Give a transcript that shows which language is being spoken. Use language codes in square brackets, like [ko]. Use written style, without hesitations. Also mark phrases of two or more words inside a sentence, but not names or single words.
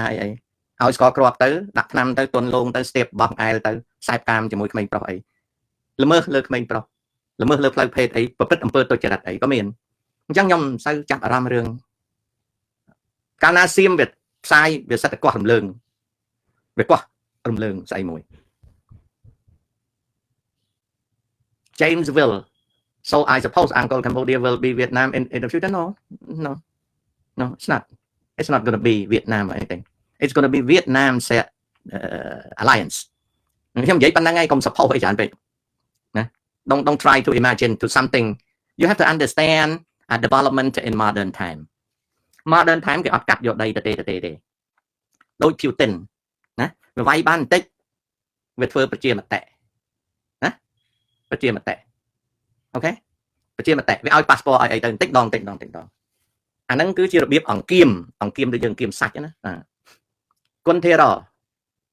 [km] អីឲ្យស្គាល់គ្រាប់ទៅដាក់ថ្នាំទៅទុនលងទៅស្ទាបបោះអែលទៅខ្សែកាមជាមួយក្មេងប្រុសអីល្មើសលើក្មេងប្រុសល្មើសលើផ្លូវភេទអីប្រព្រឹត្តអំពើទុច្ចរិតអីក៏មានអញ្ចឹងខ្ញុំមិនសូវចាប់អារម្មណ៍រឿងកាលណាសៀមវាផ្សាយវាសិតតែកោះរំលើងស្អីមួយ [en] Jamesville so I suppose Uncle Cambodia will be Vietnam in the future no it's not going to be Vietnam or anything it's going to be Vietnam alliance [km] ខ្ញុំនិយាយប៉ុណ្ណឹងហើ យកុំ support អីច្រើនពេកណា [en] don't try to imagine to something you have to understand a development in modern time [km] គេអត់កាត់យកដីទៅទេដូច Putin ណាវាវាយបានបន្តិចវាធ្វើប្រជាមតិណាប្រជាមតិអូខេប្រជាមតិវាឲ្យ passport ឲ្យអីទៅបន្តិចដងអាហ្នឹងគឺជារបៀបអង្គៀមដូចយើងគៀមសាច់ណាគុនធេរ